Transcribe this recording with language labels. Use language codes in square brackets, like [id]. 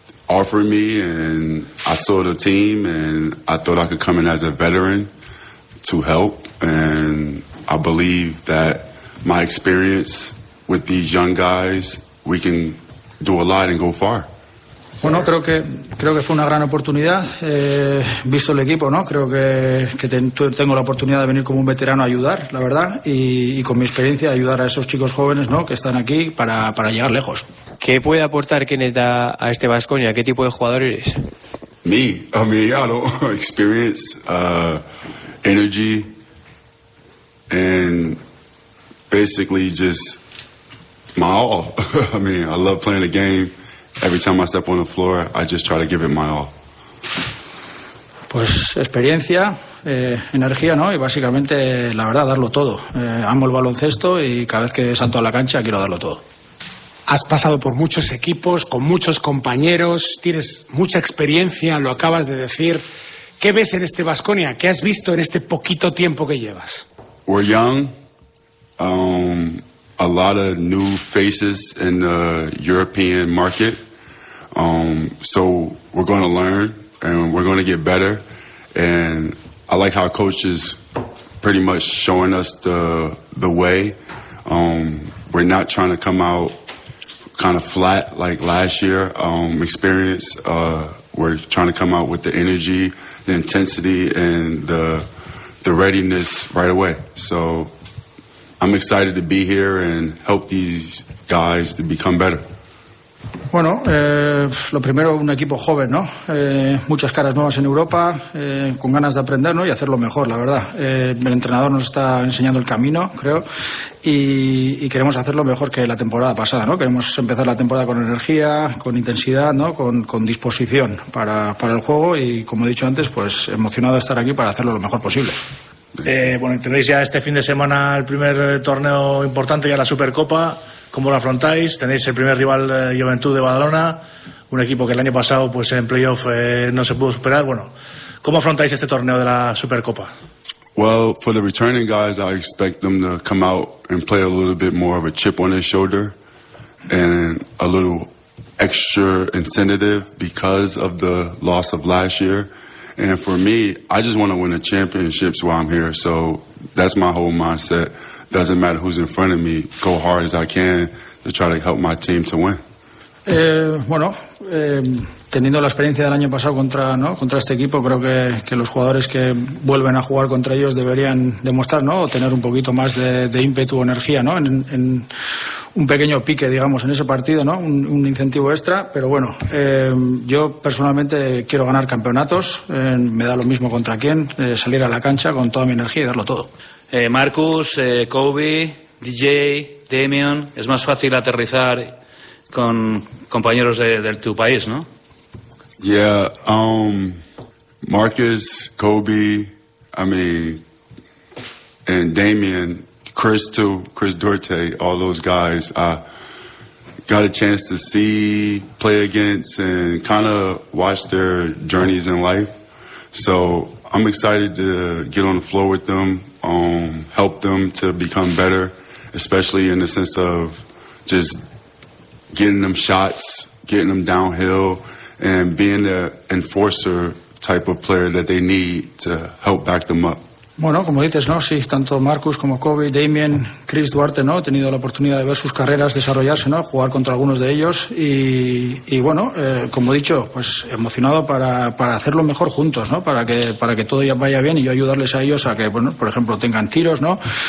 [en] Offered me and I saw the team and I thought I could come in as a veteran to help. And I believe that my experience with these young guys, we can do a lot and go far. [es] Bueno, creo que fue una gran oportunidad, visto el equipo, ¿no? Creo que tengo la oportunidad de venir como un veterano a ayudar, la verdad, y con mi experiencia ayudar a esos chicos jóvenes, ¿no?, que están aquí para llegar lejos. ¿Qué puede aportar Kenneth a este Baskonia? ¿Qué tipo de jugador eres? [en] Experience, energy, and basically just my all. I love playing the game. Every time I step on the floor, I just try to give it my all. [es] Pues experiencia, energía, ¿no? Y básicamente, la verdad, darlo todo. Amo el baloncesto y cada vez que salto a la cancha quiero darlo todo. Has pasado por muchos equipos, con muchos compañeros, tienes mucha experiencia, lo acabas de decir. ¿Qué ves en este Baskonia? ¿Qué has visto en este poquito tiempo que llevas? [en] We're young. A lot of new faces in the European market. So we're going to learn and we're going to get better. And I like how coach is pretty much showing us the way. We're not trying to come out kind of flat like last year. We're trying to come out with the energy, the intensity, and the readiness right away. So I'm excited to be here and help these guys to become better. [es] Bueno, lo primero, un equipo joven, ¿no? Muchas caras nuevas en Europa, con ganas de aprender, ¿no? Y hacerlo mejor, la verdad. El entrenador nos está enseñando el camino, creo, y queremos hacerlo mejor que la temporada pasada, ¿no? Queremos empezar la temporada con energía, con intensidad, ¿no? Con disposición para el juego y, como he dicho antes, pues emocionado de estar aquí para hacerlo lo mejor posible. Bueno, tenéis ya este fin de semana el primer torneo importante, ya la Supercopa. ¿Cómo lo afrontáis? Tenéis el primer rival, Joventut de Badalona, un equipo que el año pasado, pues en playoff, no se pudo superar. Bueno, ¿cómo afrontáis este torneo de la Supercopa? [en] Well, for the returning guys, I expect them to come out and play a little bit more of a chip on their shoulder and a little extra incentive because of the loss of last year. And for me, I just want to win the championships while I'm here. So that's my whole mindset. Doesn't matter who's in front of me. Go hard as I can to try to help my team to win. [es] Teniendo la experiencia del año pasado contra, ¿no?, contra este equipo, creo que los jugadores que vuelven a jugar contra ellos deberían demostrar, ¿no?, o tener un poquito más de ímpetu o energía, ¿no?, en un pequeño pique, digamos, en ese partido, ¿no?, un incentivo extra. Pero bueno, yo personalmente quiero ganar campeonatos, me da lo mismo contra quién, salir a la cancha con toda mi energía y darlo todo. Marcus, Kobe, DJ, Damian, es más fácil aterrizar con compañeros de tu país, ¿no? [en] Yeah, Marcus, Kobe, and Damian, Chris too, Chris Duarte, all those guys, I got a chance to see, play against, and kind of watch their journeys in life. So I'm excited to get on the floor with them, help them to become better, especially in the sense of just getting them shots, getting them downhill, and being the enforcer type of player that they need to help back them up. [es] Bueno, como dices, ¿no? Sí, tanto Marcus como Kobe, Damien, Chris Duarte, ¿no? He tenido la oportunidad de ver sus carreras desarrollarse, ¿no? Jugar contra algunos de ellos y bueno, como he dicho, pues emocionado para hacerlo mejor juntos, ¿no? Para que todo ya vaya bien y yo ayudarles a ellos a que, bueno, por ejemplo, tengan tiros, ¿no?